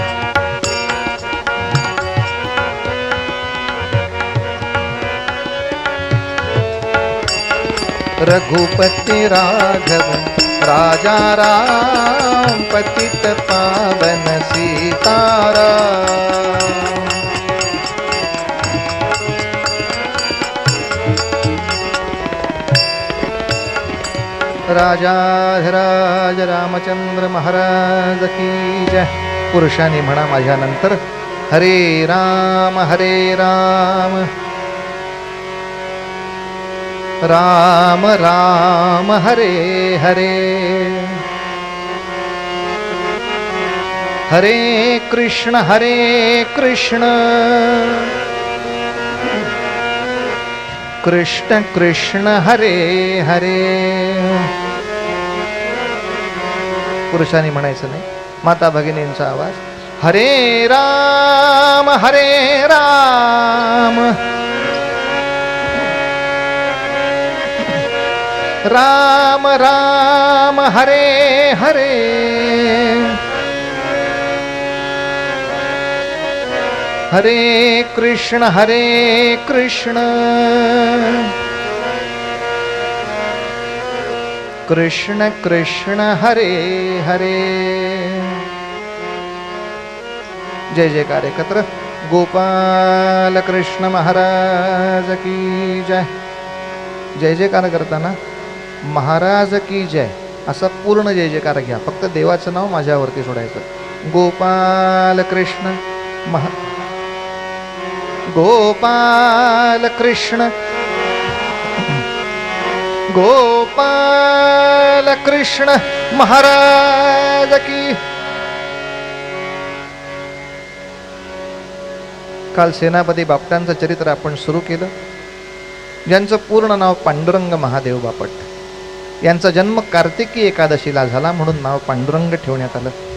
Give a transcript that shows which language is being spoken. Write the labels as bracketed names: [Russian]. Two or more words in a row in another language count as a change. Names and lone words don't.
[Hindi] रघुपति राघव राजा राम पतित पावन सीताराम. राजाधिराज रामचंद्र महाराज की जय. [Marathi] पुरुषांनी म्हणा माझ्यानंतर, [Sanskrit] हरे राम राम राम हरे हरे, हरे कृष्ण कृष्ण कृष्ण हरे हरे. [Marathi] पुरुषांनी म्हणायचं नाही, माता भगिनींचा आवाज. [Sanskrit] हरे राम राम राम हरे हरे, हरे कृष्ण कृष्ण कृष्ण हरे हरे. [Marathi] जय जयकार एकत्र. [Hindi] गोपाल कृष्ण महाराज की जय. [Marathi] जय जयकार करताना [Hindi] महाराज की जय [Marathi] असा पूर्ण जय जयकार घ्या. फक्त देवाचं नाव माझ्यावरती सोडायचं. [Hindi] गोपाल कृष्ण गोपाल कृष्ण गोपाल कृष्ण महाराज की. [Marathi] काल सेनापती बापटांचं चरित्र आपण सुरू केलं, ज्यांचं पूर्ण नाव पांडुरंग महादेव बापट. यांचा जन्म कार्तिकी एकादशीला झाला म्हणून नाव पांडुरंग ठेवण्यात आलं.